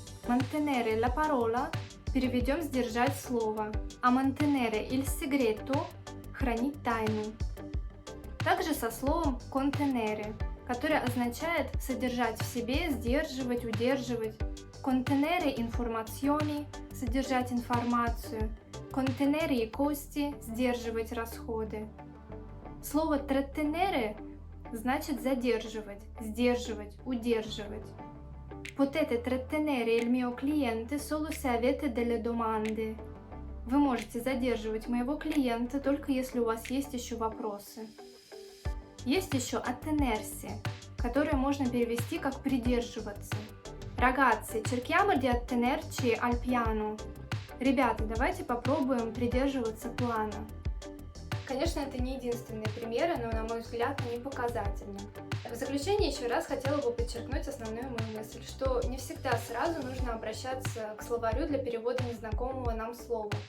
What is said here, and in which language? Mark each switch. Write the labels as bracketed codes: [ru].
[it] Mantenere la parola [ru] переведем сдержать слово, а [it] mantenere il segreto [ru] хранить тайну. Также со словом contenere, которое означает содержать в себе, сдерживать, удерживать. [it] Contenere informazioni [ru] содержать информацию. [it] Contenere i costi [ru] сдерживать расходы. Слово trattenere значит задерживать, сдерживать, удерживать. [it] Potete trattenere il mio cliente solo se avete delle domande. [ru] Вы можете задерживать моего клиента только если у вас есть еще вопросы. Есть еще attenersi, которое можно перевести как придерживаться. [it] Ragazzi, cerchiamo di attenerci al piano. [ru] Ребята, давайте попробуем придерживаться плана. Конечно, это не единственные примеры, но, на мой взгляд, они показательны. В заключение еще раз хотела бы подчеркнуть основную мою мысль, что не всегда сразу нужно обращаться к словарю для перевода незнакомого нам слова.